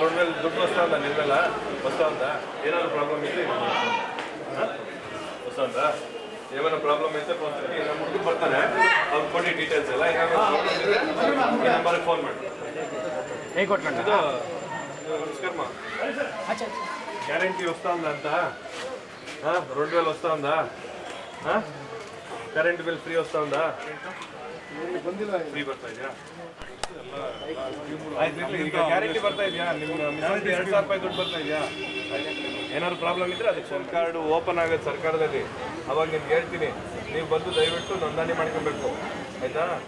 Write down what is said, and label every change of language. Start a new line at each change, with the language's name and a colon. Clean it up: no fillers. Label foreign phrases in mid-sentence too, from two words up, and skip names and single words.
Kannada: ರೋಡ್ ಮೇಲೆ ದುಡ್ಡು ವಸ್ತಾ ಉಂಟಾ? ನಿಮ್ಮೆಲ್ಲ ವಸ್ತಾ ಉಂಟಾ? ಏನಾದ್ರು ಪ್ರಾಬ್ಲಮ್ ಇದ್ರೆ ವಸ್ತಾ ಉಂಟಾ? ಏನಾದ್ರು ಪ್ರಾಬ್ಲಮ್ ಇದ್ರೆ ನಮ್ಮ ಹುಡುಗರು ಬರ್ತಾರೆ, ಅವ್ರು ಕೊಡಿ ಡೀಟೇಲ್ಸ್ ಎಲ್ಲ. ಏನಾದ್ರು ಈ ನಂಬರ್ಗೆ ಫೋನ್ ಮಾಡಿ. ಹೇಗೆ ಕೊಟ್ಕೊಂಡು ಇದು ನಮಸ್ಕಾರ, ಗ್ಯಾರಂಟಿ ವಸ್ತಾ ಉಂಟಾ ಅಂತ?
English: road bill
Telugu: వస్తా ఉందా?
English: current bill
Telugu: ఫ్రీ వస్తా ఉందా?
Kannada: ಫ್ರೀ ಬರ್ತಾ ಇದೆಯಾ? ಈಗ ಗ್ಯಾರಂಟಿ ಬರ್ತಾ ಇದೆಯಾ? ನಿಮ್ಮ 2,000 ರೂಪಾಯಿ ದುಡ್ಡು ಬರ್ತಾ ಇದೆಯಾ? ಏನಾದ್ರು ಪ್ರಾಬ್ಲಮ್ ಇದ್ರೆ ಅದಕ್ಕೆ ಸ್ವಂತ ಕಾರ್ಡ್ ಓಪನ್ ಆಗುತ್ತೆ ಸರ್ಕಾರದಲ್ಲಿ. ಅವಾಗ ನಿಮ್ಗೆ ಹೇಳ್ತೀನಿ, ನೀವು ಬಂದು ದಯವಿಟ್ಟು ನೋಂದಣಿ ಮಾಡ್ಕೊಬೇಕು, ಆಯ್ತಾ?